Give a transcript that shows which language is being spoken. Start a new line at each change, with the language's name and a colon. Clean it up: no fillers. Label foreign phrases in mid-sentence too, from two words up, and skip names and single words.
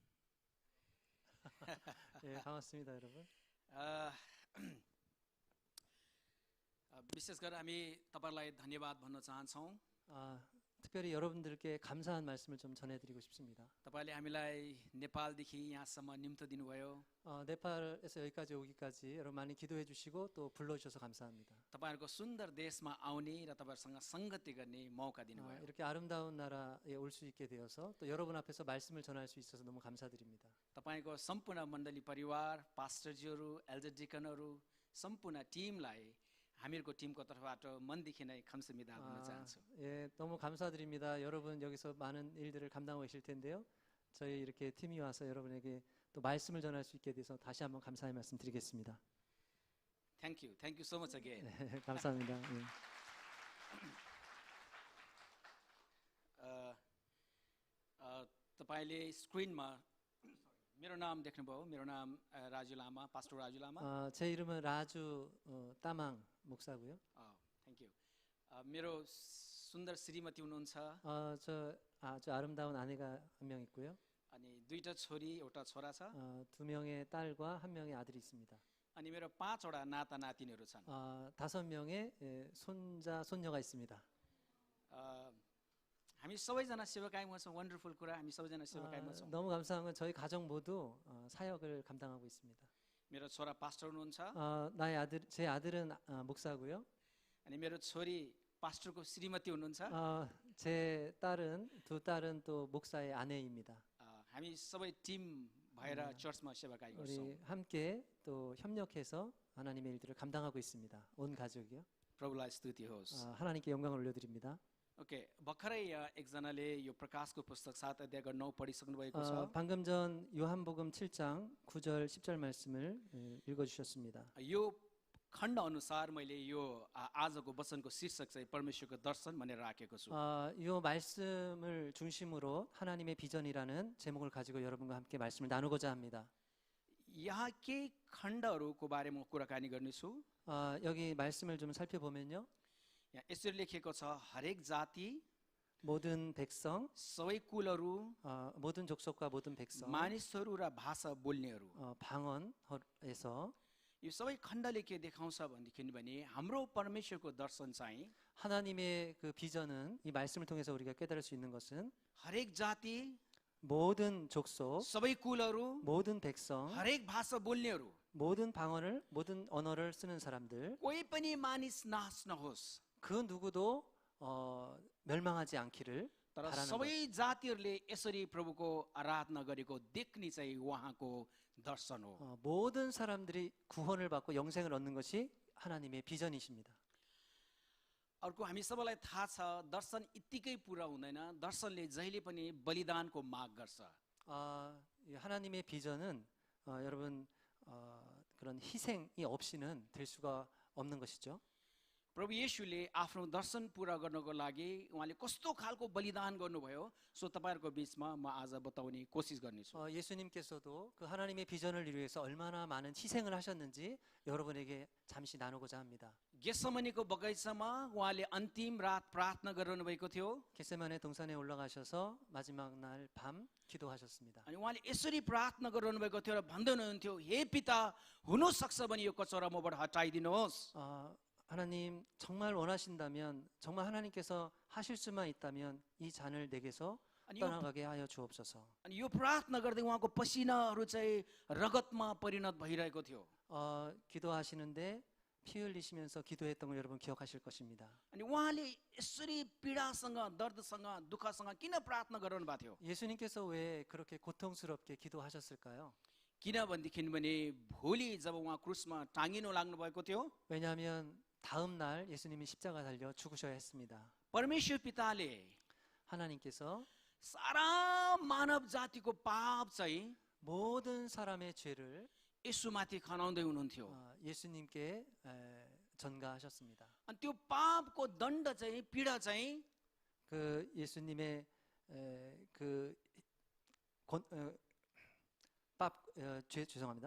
Korean: 예, 반갑습니다, 여러분.
Nepali: विशेष गरेर हामी तपाईलाई धन्यवाद भन्न चाहन्छौँ.
Korean: 특별히 여러분들께 감사한 말씀을 좀 전해드리고 싶습니다.
Nepali: तपाईले हामीलाई नेपालदेखि यहाँसम्म निम्तो दिनुभयो.
Korean: 네팔에서 여기까지 오기까지 여러분 많이 기도해 주시고 또 불러주셔서 감사합니다.
Nepali: तपाईहरुको सुन्दर देशमा आउने र तपाईहरुसँग संगति गर्ने मौका दिनुभयो.
Korean: 이렇게 아름다운 나라에 올 수 있게 되어서 또 여러분 앞에서 말씀을 전할 수 있어서 너무 감사드립니다.
Nepali: तपाईको सम्पूर्ण मण्डली परिवार, पास्टरजीहरु,
English: elder deacons,
Nepali: सम्पूर्ण टिमलाई हामीहरूको टिमको तर्फबाट मनदेखि नै 감사합니다 भन्न चाहन्छु.
Korean: 예, 너무 감사드립니다. 여러분 여기서 많은 일들을 감당하고 계실 텐데요. 저희 이렇게 팀이 와서 여러분에게 또 말씀을 전할 수 있게 돼서 다시 한번 감사의 말씀 드리겠습니다.
English: Thank you so much again.
Korean: 네, 감사합니다. 예.
Nepali: तपाईले स्क्रिनमा मेरो नाम देख्नुभयो. मेरो नाम राजु लामा, पास्टर राजु लामा.
Korean: 제 이름은 라주 따망 목사고요.
English: Thank you.
Nepali: मेरो सुन्दर श्रीमती हुनुहुन्छ.
Korean: 저 아주 아름다운 아내가 한 명 있고요.
Nepali: अनि दुईटा छोरी, एउटा छोरा छ.
Korean: 2명의 딸과 1명의 아들이 있습니다.
Nepali: अनि मेरो 5वटा नाता नातिनीहरू छन्.
Korean: 5명의 손자 손녀가 있습니다.
Nepali: हामी सबैजना सेवाकाईमा छौँ. 원더풀 कुरा. हामी सबैजना सेवाकाईमा छौँ.
Korean: 너무 감사한 건 저희 가정 모두 사역을 감당하고 있습니다.
Nepali: मेरो छोरा पास्टर हुनुहुन्छ.
Korean: 제 아들은 목사고요.
Nepali: अनि मेरो छोरी पास्टरको श्रीमती हुनुहुन्छ.
Korean: 제 두 딸은 또 목사의 아내입니다.
Nepali: हामी सबै टिम भएर चर्चमा सेवाकाई गर्छौँ।
Korean: 우리 함께 또 협력해서 하나님의 일들을 감당하고 있습니다. 온 가족이요.
Nepali: प्रभुलाई स्तुति होस्।
Korean: 하나님께 영광을 올려드립니다.
Nepali: ओके, भर्खरै एकजनाले यो प्रकाशको पुस्तक 7 अध्यायको 9 पढिसक्नु भएको छ।
Korean: 방금 전 요한복음 7장 9절 10절 말씀을 읽어주셨습니다.
Nepali: यो खण्ड अनुसार मैले यो आजको वचनको शीर्षक चाहिँ परमेश्वरको दर्शन भनेर राखेको छु।
Korean: 이 말씀을 중심으로 하나님의 비전이라는 제목을 가지고 여러분과 함께 말씀을 나누고자 합니다.
Nepali: यहाँ केही खण्डहरूको बारेमा कुराकानी गर्नेछु।
Korean: 여기 말씀을 좀 살펴보면요.
Nepali: यहाँ यसरी लेखेको छ, हरेक जाति,
Korean: 모든 백성,
Nepali: सबै कुलहरू,
Korean: 모든 족속과 모든 백성,
Nepali: मानिसहरू र भाषा बोल्नेहरू।
Korean: 방언에서
Nepali: यो सबै खण्डले के देखाउँछ भने हाम्रो परमेश्वरको दर्शन चाहिँ
Korean: 하나님의 그 비전은 이 말씀을 통해서 우리가 깨달을 수 있는 것은
Nepali: हरेक जाति,
Korean: 모든 족속,
Nepali: सबै कुलहरू,
Korean: 모든 백성,
Nepali: हरेक भाषा बोल्नेहरू,
Korean: 모든 방언을, 모든 언어를 쓰는 사람들,
Nepali: कोही पनि मानिस नाश नहोस्।
Korean: 그 누구도 멸망하지 않기를
Nepali: तर
Korean: 바라는
Nepali: सबै जातिहरूले यसरी प्रभुको आराधना गरेको देख्ने चाहिँ उहाँको दर्शन हो।
Korean: 모든 사람들이 구원을 받고 영생을 얻는 것이 하나님의 비전이십니다.
Nepali: अर्को हामी सबैलाई थाहा छ, दर्शन यत्तिकै पुरा हुँदैन। दर्शनले जहिले पनि बलिदानको माग गर्छ।
Korean: 이 하나님의 비전은 여러분 그런 희생이 없이는 될 수가 없는 것이죠.
Nepali: प्रभु येशूले आफ्नो दर्शन पुरा गर्नको लागि उहाँले कस्तो खालको बलिदान गर्नुभयो, सो तपाईहरुको बीचमा म आज बताउने कोसिस गर्नेछु।
Korean: 예수님께서도 그 하나님의 비전을 이루기 위해서 얼마나 많은 희생을 하셨는지 여러분에게 잠시 나누고자 합니다.
Nepali: गेत्सेमनीको बगैँचामा उहाँले अन्तिम रात प्रार्थना गरिरहनु भएको थियो।
Korean: 겟세마네 동산에 올라가셔서 마지막 날 밤 기도하셨습니다.
Nepali: अनि उहाँले यसरी प्रार्थना गरिरहनु भएको थियो र भन्दै हुनुहुन्थ्यो, हे पिता, हुन सक्छ भने यो कचौरा मबाट हटाइदिनुहोस्।
Korean: 하나님 정말 원하신다면, 정말 하나님께서 하실 수만 있다면 이 잔을 내게서 떠나가게 하여 주옵소서.
Nepali: अनि यो प्रार्थना गर्दै उहाँको पसिनाहरू चाहिँ रगतमा परिणत भइरहेको थियो।
Korean: 기도하시는데 피 흘리시면서 기도했던 걸 여러분 기억하실 것입니다.
Nepali: अनि उहाँले यसरी पीडासँग, दर्दसँग, दुःखसँग किन प्रार्थना गरिरहनु भएको थियो?
Korean: 예수님께서 왜 그렇게 고통스럽게 기도하셨을까요?
Nepali: किनभनेदेखि भने भोलि जब उहाँ क्रुसमा टाँगिनु लाग्नु भएको थियो,
Korean: 왜냐하면 다음 날 예수님이 십자가 달려 죽으셔야 했습니다.
Nepali: परमेश्वर पिताले
Korean: 하나님께서
Nepali: सारा मानव जातिको पाप चाहिँ
Korean: 모든 사람의 죄를
Nepali: येशूमाथि खनाउँदै हुनुहुन्थ्यो।
Korean: 예수님께 전가하셨습니다.
Nepali: अनि त्यो पापको दण्ड चाहिँ, पीडा चाहिँ
Korean: 그 예수님의 죄송합니다.